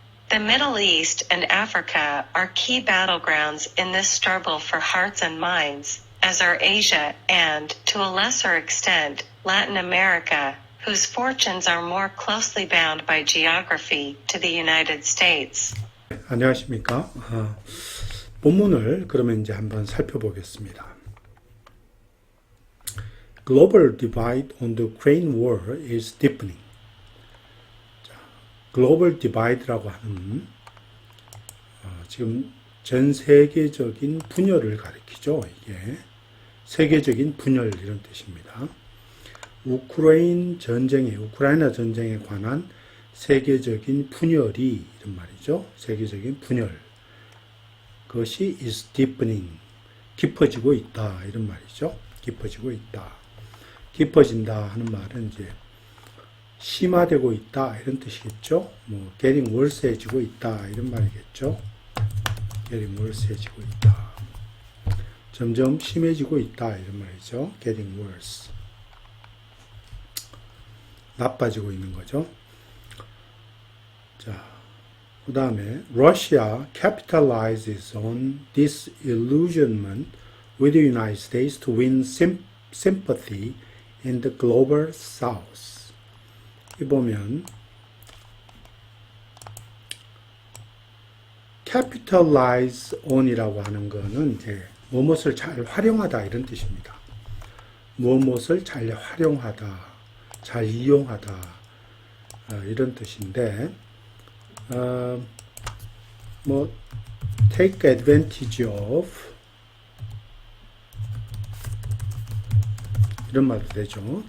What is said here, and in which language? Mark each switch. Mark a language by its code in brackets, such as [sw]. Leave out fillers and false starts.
[en] The Middle East and Africa are key battlegrounds in this struggle for hearts and minds, as are Asia and, to a lesser extent, Latin America, whose fortunes are more closely bound by geography to the United States. [ko] 안녕하십니까? 본문을 그러면 이제 한번 살펴보겠습니다. [en] Global divide on the Ukraine war is deepening. [ko] 글로벌 디바이드라고 하는 지금 전 세계적인 분열을 가리키죠. 이게 세계적인 분열 이런 뜻입니다. 우크라이나 전쟁에 관한 세계적인 분열이 이런 말이죠. 세계적인 분열. 그것이 [en] is deepening. [ko] 깊어지고 있다. 이런 말이죠. 깊어지고 있다. 깊어진다 하는 말은 이제 심화되고 있다. 이런 뜻이겠죠. 뭐, [en] getting worse [ko] 해지고 있다. 이런 말이겠죠. [en] getting worse [ko] 해지고 있다. 점점 심해지고 있다. 이런 말이죠. [en] getting worse. [ko] 나빠지고 있는 거죠. 자, 그 다음에 [en] Russia capitalizes on disillusionment with the United States to win sympathy in the global south. [ko] 이 보면 capitalize on이라고 하는 거는 이제 무엇을 잘 활용하다 이런 뜻입니다. 무엇을 잘 활용하다, 잘 이용하다 이런 뜻인데 뭐 [en] take advantage of [ko] 이런 말도 되죠.